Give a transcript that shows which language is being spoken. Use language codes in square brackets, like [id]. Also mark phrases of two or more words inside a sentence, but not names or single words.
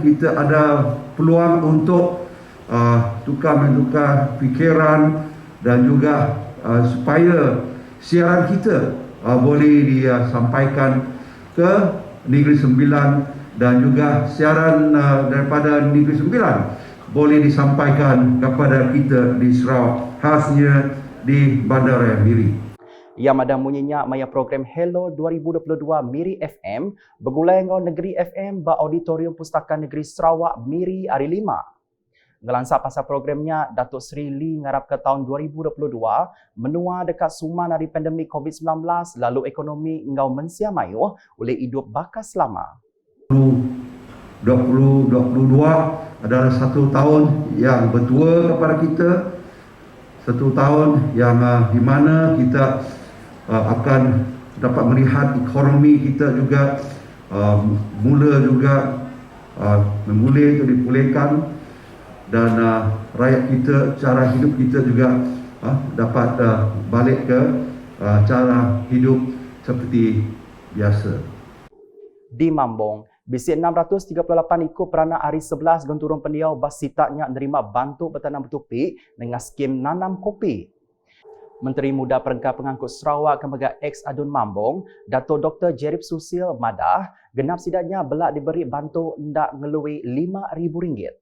[ms] kita ada peluang untuk tukar-menukar fikiran dan juga supaya siaran kita boleh disampaikan ke Negeri Sembilan dan juga siaran daripada Negeri Sembilan boleh disampaikan kepada kita di Sarawak, khasnya di Bandaraya Miri. [iba] Ia madam munyinya maya program Hello 2022 Miri FM bergulai ngau Negeri FM ba Auditorium Pustaka Negeri Sarawak Miri hari 5. Ngelansak pasal programnya, Datuk Seri Lee ngarap ke tahun 2022 menua dekat suman dari pandemik COVID-19 lalu ekonomi ngau mensia mayuh oleh hidup bakas lama. [ms] 2022 adalah satu tahun yang bertua kepada kita, satu tahun yang di mana kita akan dapat melihat ekonomi kita juga mula juga memulih atau dipulihkan dan rakyat kita, cara hidup kita juga dapat balik ke cara hidup seperti biasa. [iba] Di Mambong, bisi 638 ikut peranak hari 11 genturung pendiau basitaknya menerima bantu bertanam bertupi dengan skim nanam kopi. Menteri Muda Perengkap Pengangkut Sarawak Kemegat X Adun Mambong, Dato' Dr. Jerib Susil Madah, genap sidaknya belak diberi bantu ndak ngelui RM5,000.